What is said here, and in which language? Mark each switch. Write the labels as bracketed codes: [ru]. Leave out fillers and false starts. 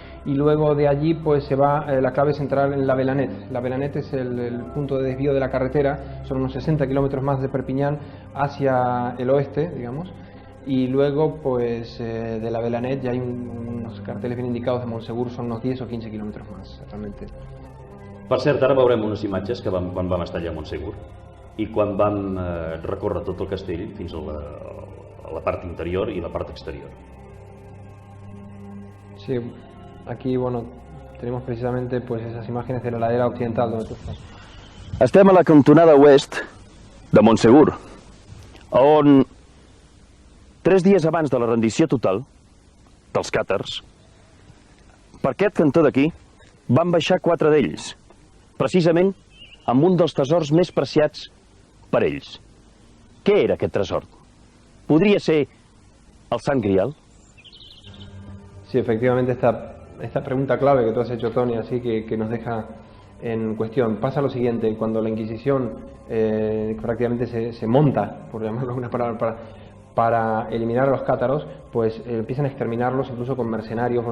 [es] Y luego de allí pues se va, la clave central en La Velanet. La Velanet es el punto de desvío de la carretera, son unos 60 kilómetros más de Perpiñán hacia el oeste, digamos. Y luego pues de La Velanet ya hay unos carteles bien indicados de Montsegur, son unos 10 o 15 kilómetros más, realmente. [ca] Per cert, ara veurem unes imatges que quan vam estar allà a Montsegur i quan vam recórrer tot el castell fins a la part interior i la part exterior. Sí. [es] Aquí, bueno, tenemos precisamente pues esas imágenes de la ladera occidental donde tú estás. [ca] Estem a la cantonada oest de Montsegur, on 3 dies abans de la rendició total dels càtars, per aquest cantó d'aquí van baixar 4 d'ells, precisament amb un dels tesors més preciats per ells. Què era aquest tresor? Podria ser el Sant Grial? [es] Sí, efectivamente esta pregunta clave que tú has hecho, Tony, así que nos deja en cuestión. Pasa lo siguiente, cuando la Inquisición prácticamente se monta, por llamarlo de alguna palabra, para eliminar a los cátaros, pues empiezan a exterminarlos incluso con mercenarios.